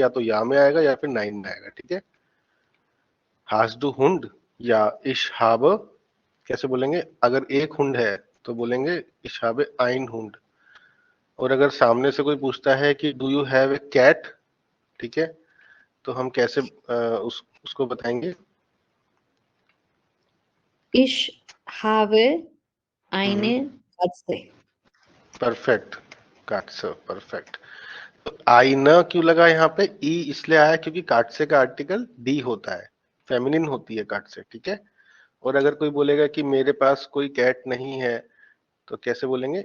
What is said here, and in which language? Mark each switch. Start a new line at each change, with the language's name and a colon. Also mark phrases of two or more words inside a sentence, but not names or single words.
Hindi: या तो या में आएगा या फिर नाइन में आएगा, ठीक है।
German: Hast du Hund
Hindi: या
German: Ich hab
Hindi: कैसे बोलेंगे? अगर एक हुंड है तो बोलेंगे
German: Ich hab ein Hund.
Hindi: और अगर सामने से कोई पूछता है कि
English: do you have a cat,
Hindi: ठीक है, तो हम कैसे उसको बताएंगे?
German: Ich habe eine Katze.
Hindi: परफेक्ट, काटसे, परफेक्ट। तो आई न क्यों लगा यहाँ पे? ई इसलिए आया क्योंकि काटसे का आर्टिकल डी होता है, फेमिनिन होती है काटसे, ठीक है। और अगर कोई बोलेगा कि मेरे पास कोई कैट नहीं है, तो कैसे बोलेंगे?